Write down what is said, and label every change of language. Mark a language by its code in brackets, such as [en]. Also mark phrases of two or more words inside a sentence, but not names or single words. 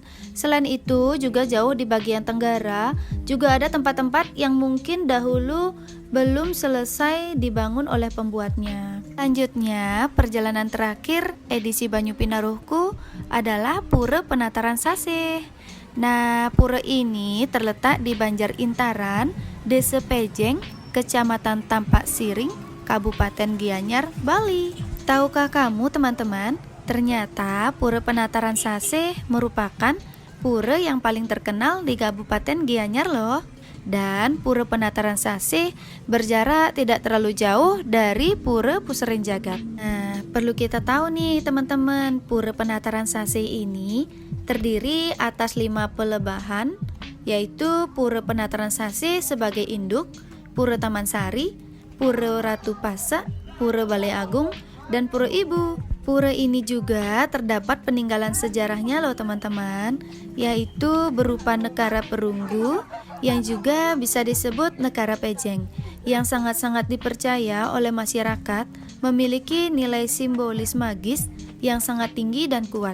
[id] Selain itu juga jauh di bagian tenggara juga ada tempat-tempat yang mungkin dahulu belum selesai dibangun oleh pembuatnya. Selanjutnya, perjalanan terakhir edisi Banyu Pinaruhku adalah Pura Penataran Sasih. Nah, pura ini terletak di Banjar Intaran, Desa Pejeng, Kecamatan Tampak Siring, Kabupaten Gianyar, Bali. Tahukah kamu teman-teman, ternyata Pura Penataran Sasih merupakan pura yang paling terkenal di Kabupaten Gianyar loh. Dan Pura Penataran Sasih berjarak tidak terlalu jauh dari Pura Puserin Jagat. Nah, perlu kita tahu nih teman-teman, Pura Penataran Sasih ini terdiri atas 5 pelebahan, yaitu Pura Penataran Sasih sebagai induk, Pura Taman Sari, Pura Ratu Pasak, Pura Balai Agung, dan Pura Ibu. Pura ini juga terdapat peninggalan sejarahnya loh teman-teman, yaitu berupa Nekara Perunggu yang juga bisa disebut Nekara Pejeng, yang sangat-sangat dipercaya oleh masyarakat memiliki nilai simbolis magis yang sangat tinggi dan kuat.